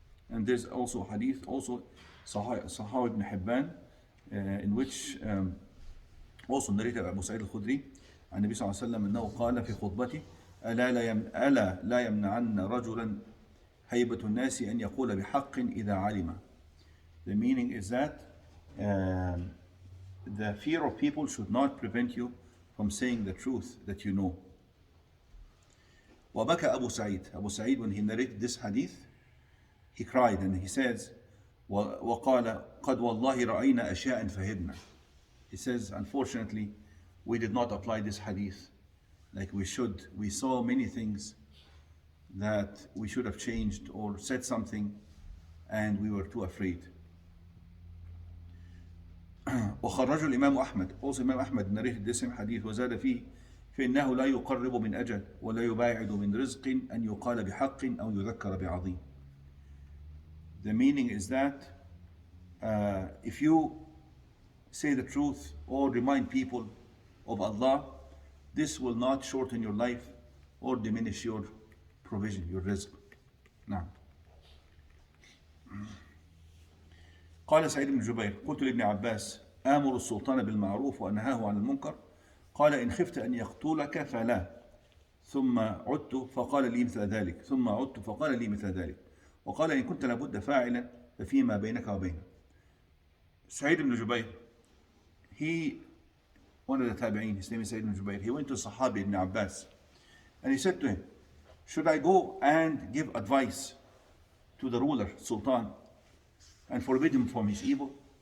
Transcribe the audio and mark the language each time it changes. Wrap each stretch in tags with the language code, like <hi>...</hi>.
<en>And there's also hadith, also Sahih ibn Hibban, in which also narrated Abu Sa'id al-Khudri</en> <ar>عن النبي صلى الله عليه وسلم أنه قال في خطبته ألا لا يمنعن رجلا هيبة الناس أن يقول بحق إذا علم.</ar> <en>The meaning is that the fear of people should not prevent you from saying the truth that you know.</en> <ar>وبكى أبو سعيد.</ar> <en>Abu Sa'id, when he narrated this hadith, he cried and he says,</en> <ar>وقال قد والله رأينا أشياء فهدنا.</ar> <en>He says, unfortunately, we did not apply this hadith like we should. We saw many things that we should have changed or said something, and we were too afraid.</en> <ar>وخرج الإمام أحمد.</ar> <en>Also Imam Ahmad narrated this same hadith</en> <ar>وزاد فيه فإنه لا يقرب من أجل ولا يباعد من رزق أن يقال بحق أو يذكر بعظيم.</ar> <en>The meaning is that if you say the truth or remind people of Allah, this will not shorten your life or diminish your provision, your rizq.</en> <ar>نعم. قال سعيد بن جبير قلت لابن عباس آمر السلطان بالمعروف وأنهاه عن المنكر قال إن خفت أن يقتلك فلا ثم عدت فقال لي مثل ذلك ثم عدت فقال لي مثل ذلك وقال إن كنت لابد فاعلا ففيما بينك وبينه.</ar> <en>سعيد بن جبير, one of the tabi'een, his name is Sa'id ibn Jubayr, he went to Sahabi ibn Abbas and he said to him, should I go and give advice to the ruler, Sultan, and forbid him from his evil?</en>